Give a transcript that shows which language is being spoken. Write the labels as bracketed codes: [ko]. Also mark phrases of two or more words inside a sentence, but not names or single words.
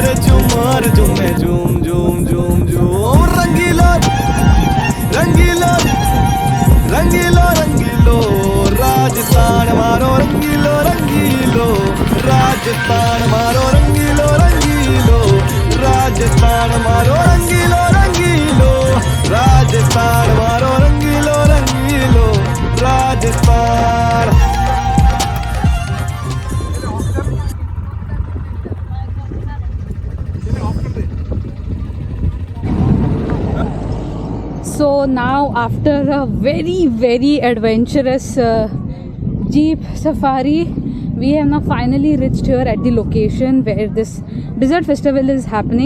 [raj] झूमर झूमे झूम झूम झूम झूम रंगीलो रंगीलो रंगीलो रंगीलो राजस्थान मारो रंगीलो रंगीलो राजस्थान मारो रंगीलो रंगीलो राजस्थान मारो रंगीलो रंगीलो राजस्थान मारो रंगीलो रंगीलो राजस्थान [en] So now after a very adventurous jeep safari, we have now finally reached here at the location where this desert festival is happening.